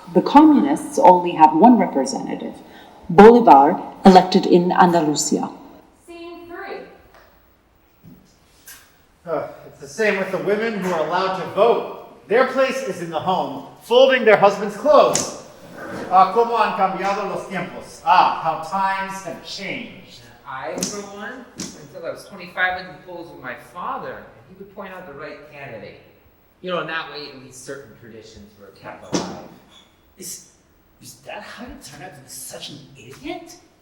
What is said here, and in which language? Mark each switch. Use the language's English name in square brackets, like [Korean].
[English] The Communists only have 1 representative, Bolivar, elected in Andalusia. Scene 3. It's the same with the women who are allowed to vote. Their place is in the home, folding their husband's clothes. [Spanish] Como han cambiado los tiempos. [English] How times have changed. I, for one, until I was 25, would compose with my father, and he would point out the right candidate. You know, in that way, at least certain traditions were kept alive. Is that how you turn out to be such an idiot?